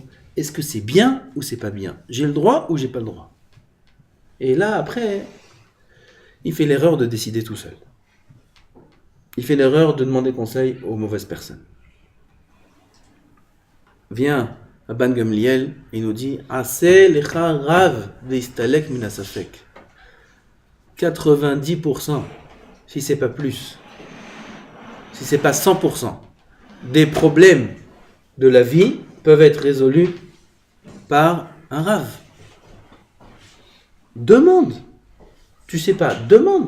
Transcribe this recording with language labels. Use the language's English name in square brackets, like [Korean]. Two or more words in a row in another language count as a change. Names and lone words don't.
[French] Est-ce que c'est bien ou c'est pas bien? J'ai le droit ou j'ai pas le droit? Et là, après, il fait l'erreur de décider tout seul. Il fait l'erreur de demander conseil aux mauvaises personnes. Vient Rabban Gamliel et il nous dit [Hebrew] עשה לך רב והסתלק מן הספק. [French] 90%, si c'est pas plus, si c'est pas 100%, des problèmes de la vie peuvent être résolus par un rave. Demande. Tu sais pas, demande.